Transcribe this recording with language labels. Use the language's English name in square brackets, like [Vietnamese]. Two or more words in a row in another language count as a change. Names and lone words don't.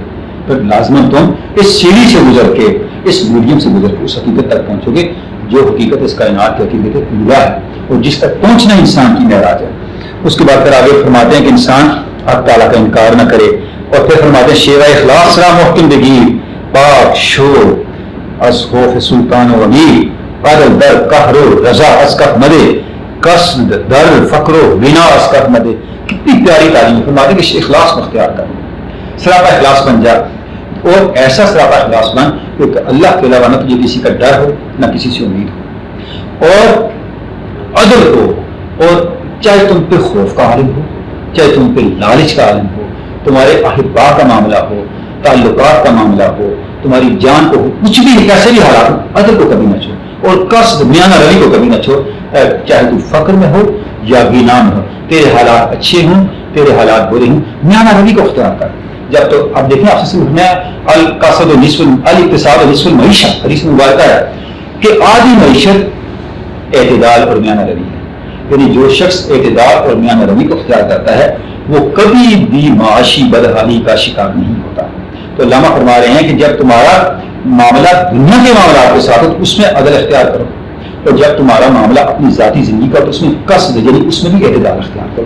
[Urdu] پھر لازماً تم اس سیڑھی سے گزر کے, اس میڈیم سے گزر کے اس حقیقت تک پہنچو گے جو حقیقت اس کائنات کی حقیقت اولا ہے اور جس تک پہنچنا انسان کی معراج ہے. اس کے بعد پھر آگے فرماتے ہیں کہ انسان حق تعالیٰ کا انکار نہ کرے. اور پھر فرماتے ہیں [Persian] شیوہ اخلاص را محکم بگیر, پاک شور از خوف سلطان و امیر, قدر در قہر و رضا از کف مدے, قصد در فقر و بنا از کف مدے. [Urdu] کتنی پیاری تعلیم. فرماتے ہیں کہ اخلاص مختار کر, سراپا اخلاص بن جا, اور ایسا سراپا اخلاص بن کہ اللہ کے علاوہ نہ تجھے کسی کا ڈر ہو نہ کسی سے امید ہو, اور عدل ہو, اور چاہے تم پہ خوف کا عالم ہو, چاہے تم پہ لالچ کا عالم ہو, تمہارے احبا کا معاملہ ہو، تعلقات کا معاملہ ہو، تمہاری جان کو ہو، کچھ بھی کیسے بھی حالات ہو، عدل کو کبھی نہ چھوڑ، اور قصد میانہ روی کو کبھی نہ چھوڑ، چاہے تو فقر میں ہو یا غنا میں ہو، تیرے حالات اچھے ہوں تیرے حالات برے ہوں، میانہ روی کو اختیار کر. جب تو اب دیکھیں آپ سے [Arabic] القصد نصف الاقتصاد نصف المعیشت، [Urdu] حدیث میں مبارکہ ہے کہ آدھی معیشت اعتدال اور میانہ روی ہے. یعنی جو شخص اعتدال اور میانہ روی کو اختیار کرتا ہے وہ کبھی بھی معاشی بدحالی کا شکار نہیں ہوتا. تو علامہ فرما رہے ہیں کہ جب تمہارا معاملہ دنیا کے معاملات کے ساتھ ہو تو اس میں عدل اختیار کرو، اور جب تمہارا معاملہ اپنی ذاتی زندگی کا تو اس میں قصد یعنی اس میں بھی اعتدال اختیار کرو.